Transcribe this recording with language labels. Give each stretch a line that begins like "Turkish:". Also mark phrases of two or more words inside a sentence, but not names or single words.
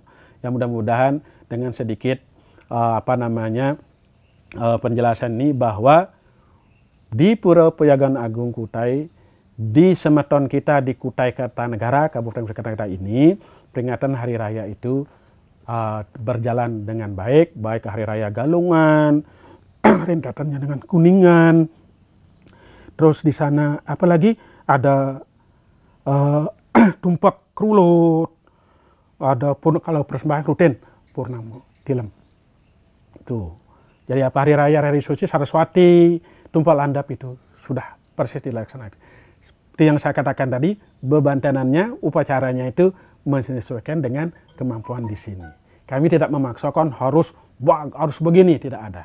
Indonesian: Yang mudah-mudahan dengan sedikit penjelasan ini bahwa di Pura Pejagan Agung Kutai, di semeton kita di Kutai Kartanegara, Kabupaten Kartanegara ini, peringatan hari raya itu berjalan dengan baik hari raya Galungan, rentetannya dengan Kuningan. Terus di sana apalagi ada tumpak krulut, ada pun kalau persembahan rutin purnama tilem. Tuh. Jadi hari raya Hari Suci Saraswati, tumpal andap itu sudah persis dilaksanakan. Seperti yang saya katakan tadi, bebantanannya, upacaranya itu menyesuaikan dengan kemampuan di sini. Kami tidak memaksakan harus begini, tidak ada.